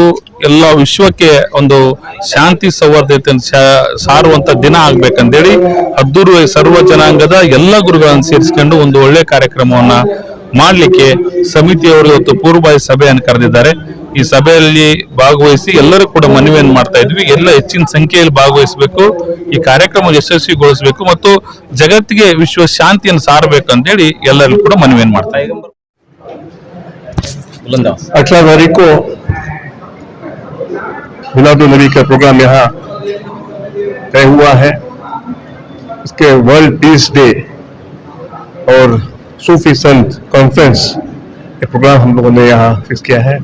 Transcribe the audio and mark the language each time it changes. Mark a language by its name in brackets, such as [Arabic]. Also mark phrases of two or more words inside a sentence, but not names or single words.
[Kannada] ಎಲ್ಲ ವಿಶ್ವಕ್ಕೆ ಒಂದು ಶಾಂತಿ ಸೌಹಾರ್ದತೆ ಸಾರುವಂತ ದಿನ ಆಗ್ಬೇಕಂತೇಳಿ ಅದ್ದೂರಿ ಸರ್ವ ಜನಾಂಗದ ಎಲ್ಲ ಗುರುಗಳನ್ನು ಸೇರಿಸಿಕೊಂಡು ಒಂದು ಒಳ್ಳೆ ಕಾರ್ಯಕ್ರಮವನ್ನ ಮಾಡಲಿಕ್ಕೆ ಸಮಿತಿಯವರು ಇವತ್ತು ಪೂರ್ವಭಾವಿ ಸಭೆಯನ್ನು ಕರೆದಿದ್ದಾರೆ. ಈ ಸಭೆಯಲ್ಲಿ ಭಾಗವಹಿಸಿ ಎಲ್ಲರೂ ಕೂಡ ಮನವಿಯನ್ನು ಮಾಡ್ತಾ ಇದ್ವಿ. ಎಲ್ಲ ಹೆಚ್ಚಿನ ಸಂಖ್ಯೆಯಲ್ಲಿ ಭಾಗವಹಿಸಬೇಕು, ಈ ಕಾರ್ಯಕ್ರಮ ಯಶಸ್ವಿಗೊಳಿಸಬೇಕು ಮತ್ತು ಜಗತ್ತಿಗೆ ವಿಶ್ವ ಶಾಂತಿಯನ್ನು ಸಾರಬೇಕು ಅಂತೇಳಿ ಎಲ್ಲರಿಗೂ ಕೂಡ ಮನವಿಯನ್ನು ಮಾಡ್ತಾ ಇದ್ದೀವಿ. [Hindi] 18 तारीख को मिलादुन्नबी का प्रोग्राम यहाँ तय हुआ है। इसके वर्ल्ड पीस डे और सूफी संत कॉन्फ्रेंस ये प्रोग्राम हम लोगों ने यहाँ फिक्स किया है।